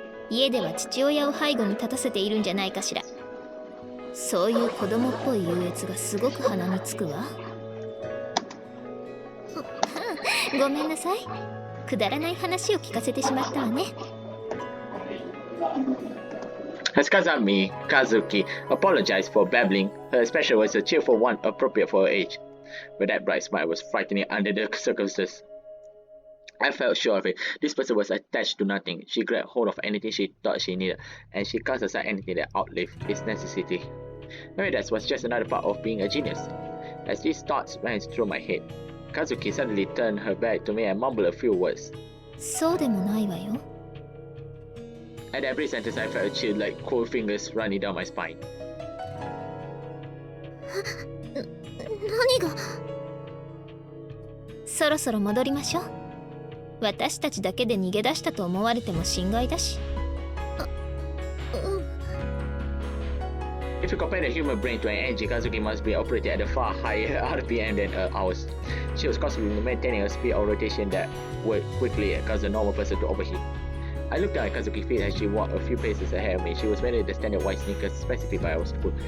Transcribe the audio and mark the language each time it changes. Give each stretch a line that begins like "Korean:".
Japanese: 家では父親を背後に立たせているんじゃないかしら。そういう子供っぽい優越がすごく鼻につくわ。ごめんなさい。くだらない話を聞かせてしまったわね。
English: As Kazami, Kazuki apologized for babbling. Her expression was a cheerful one appropriate for her age, but that bright smile was frightening under the circumstances. I felt sure of it. This person was attached to nothing. She grabbed hold of anything she thought she needed, and she cast aside anything that outlived its necessity. Maybe that was just another part of being a genius. As these thoughts ran through my head, Kazuki suddenly turned her back to me and mumbled a few words.
Japanese: そうでもないわよ。
English: At every sentence, I felt a chill like cold fingers running down my spine.
Japanese: 何が？そろそろ戻りましょう。私たちだけで逃げ出したと思われても心外だし。
English: If you compare the human brain to an engine, Kazuki must be operating at a far higher RPM than ours. She was constantly maintaining a speed of rotation that would quickly cause a normal person to overheat. I looked down at Kazuki's feet as she walked a few paces ahead of me. She was wearing the standard white sneakers specified by our school.